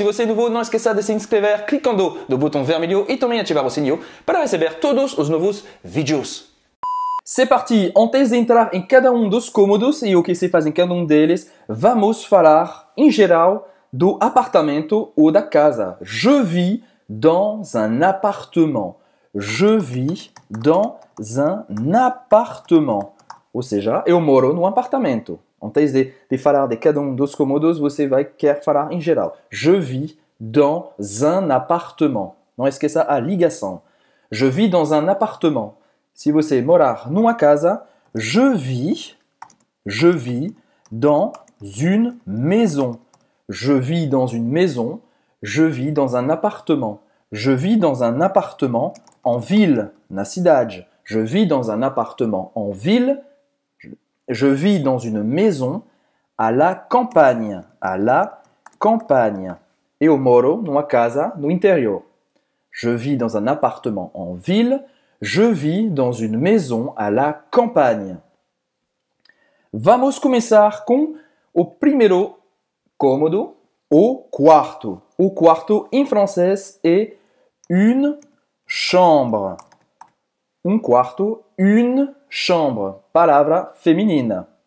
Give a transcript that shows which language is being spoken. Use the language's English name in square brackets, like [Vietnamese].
[Portuguese] Se você é novo, não esqueça de se inscrever clicando no botão vermelho e também ativar o sininho para receber todos os novos vídeos. [French] C'est parti! [Portuguese] Antes de entrar em cada um dos cômodos e o que se faz em cada um deles, vamos falar, em geral, do apartamento ou da casa. [French] Je vis dans un appartement. Je vis dans un appartement. [Portuguese] Ou seja, eu moro num apartamento. Antes de falar de cada um dos cômodos, você vai querer falar em geral. [French] Je vis dans un appartement. [Portuguese] Não esqueça a ligação. [French] Je vis dans un appartement. [Portuguese] Se você morar numa casa, [French] je vis dans une maison. Je vis dans une maison. Je vis dans un appartement. Je vis dans un appartement en ville, [Portuguese] na cidade. [French] Je vis dans un appartement en ville. Je vis dans une maison à la campagne. À la campagne. [Portuguese] Eu moro numa casa no interior. [French] Je vis dans un appartement en ville. Je vis dans une maison à la campagne. [Portuguese] Vamos começar com o primeiro cômodo, o quarto. O quarto em francês é une chambre. Um quarto, une chambre. Palavra feminina.